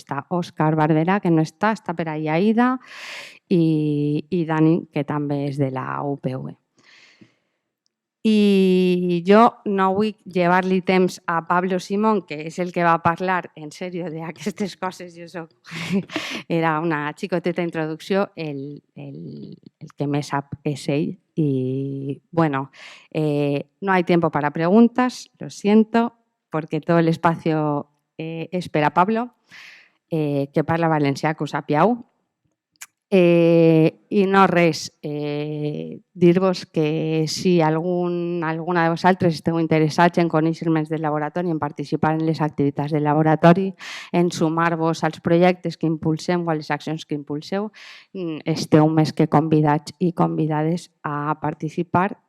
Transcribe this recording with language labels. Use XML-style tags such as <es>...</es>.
<ca>Està Òscar Barberà, que no està per ahí Aida, i Dani, que també és de la UPV. I jo no vull llevar-li temps a Pablo Simón, que és el que va parlar en sèrio d'aquestes coses. Era una xicoteta introducció, el que més sap és ell.</ca> <es>Y no hay tiempo para preguntas, lo siento, porque todo el espacio es</es> <ca>per a Pablo, que parla valencià, que ho sapiau. I no res, dir-vos que si alguna de vosaltres esteu interessats en conèixer més del laboratori, en participar en les activitats del laboratori, en sumar-vos als projectes que impulsem o a les accions que impulseu, esteu més que convidats i convidades a participar.</ca>